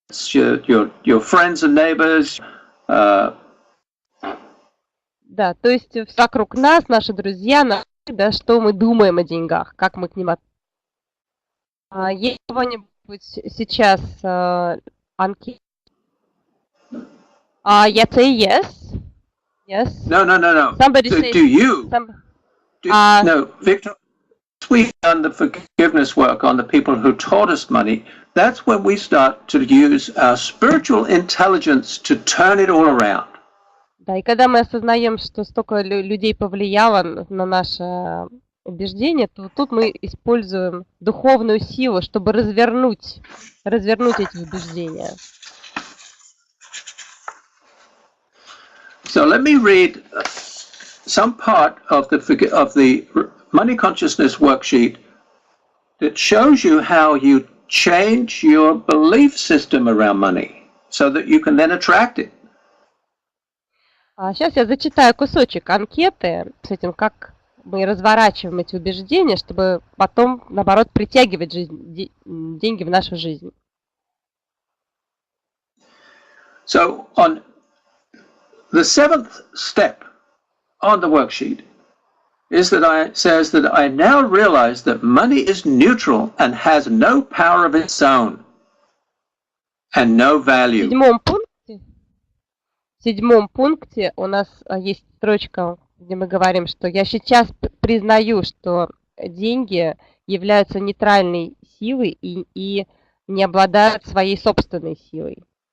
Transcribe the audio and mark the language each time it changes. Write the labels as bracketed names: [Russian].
[English] Your friends and neighbors. [Russian] Да, то есть вокруг нас, наши друзья, да, что мы думаем о деньгах, как мы к ним относимся. Есть кого-нибудь сейчас анкета? Я [English] say yes. Yes. No. Somebody says, do you? No, Victor. We've done the forgiveness work on the people who taught us money. That's when we start to use our spiritual intelligence to turn it all around. [Russian] Да, и когда мы осознаем, что столько людей повлияло на наше убеждение, то тут мы используем духовную силу, чтобы развернуть эти убеждения. [English] So let me read some part of the Money Consciousness worksheet that shows you how you change your belief system around money so that you can then attract it. [Russian] Сейчас я зачитаю кусочек анкеты с этим, как мы разворачиваем эти убеждения, чтобы потом, наоборот, притягивать деньги в нашу жизнь. [English] So on the 7th step on the worksheet says that I now realize that money is neutral and has no power of its own and no value. [Russian] В седьмом пункте у нас есть строчка, где мы говорим, что я сейчас признаю, что деньги являются нейтральной силой и не обладают своей собственной силой.